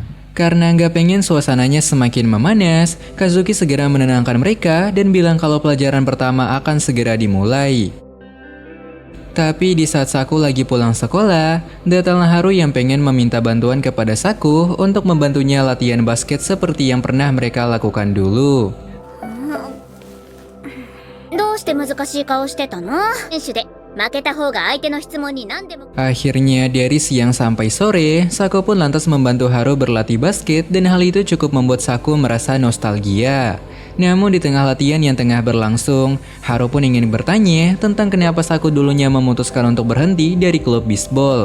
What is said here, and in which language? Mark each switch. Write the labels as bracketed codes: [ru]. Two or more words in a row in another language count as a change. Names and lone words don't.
[id] Karena gak pengen suasananya semakin memanas, Kazuki segera menenangkan mereka dan bilang kalau pelajaran pertama akan segera dimulai. Tapi di saat Saku lagi pulang sekolah, datanglah Haru yang pengen meminta bantuan kepada Saku untuk membantunya latihan basket seperti yang pernah mereka lakukan dulu. [ja] どうして難しい顔してたの？選手で負けた方が相手の質問に何でも [id] Akhirnya dari siang sampai sore, Saku pun lantas membantu Haru berlatih basket dan hal itu cukup membuat Saku merasa nostalgia. Namun di tengah latihan yang tengah berlangsung, Haru pun ingin bertanya tentang kenapa Saku dulunya memutuskan untuk berhenti dari klub bisbol.